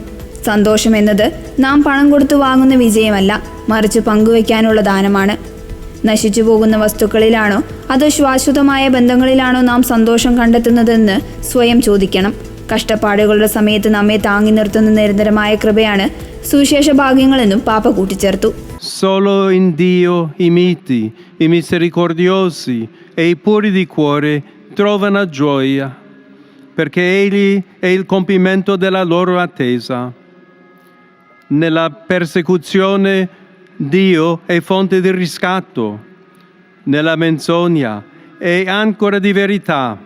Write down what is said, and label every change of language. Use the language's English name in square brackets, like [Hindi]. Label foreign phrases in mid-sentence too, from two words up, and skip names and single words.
[Malayalam] സന്തോഷം എന്നത് നാം പണം കൊടുത്തു വാങ്ങുന്ന വിജയമല്ല, മറിച്ച് പങ്കുവയ്ക്കാനുള്ള ദാനമാണ്. നശിച്ചു പോകുന്ന വസ്തുക്കളിലാണോ അതോ ശാശ്വതമായ ബന്ധങ്ങളിലാണോ നാം സന്തോഷം കണ്ടെത്തുന്നതെന്ന് സ്വയം ചോദിക്കണം. കഷ്ടപ്പാടുകളുടെ സമയത്ത് നമ്മെ താങ്ങി നിർത്തുന്ന നിരന്തരമായ കൃപയാണ് സുവിശേഷ ഭാഗ്യങ്ങളെന്നും പാപ്പ കൂട്ടിച്ചേർത്തു. [Italian] Solo in Dio i miti, i misericordiosi e i puri di cuore trovano gioia, perché Egli è il compimento della loro attesa. nella persecuzione Dio è fonte di riscatto, nella menzogna è ancora di verità.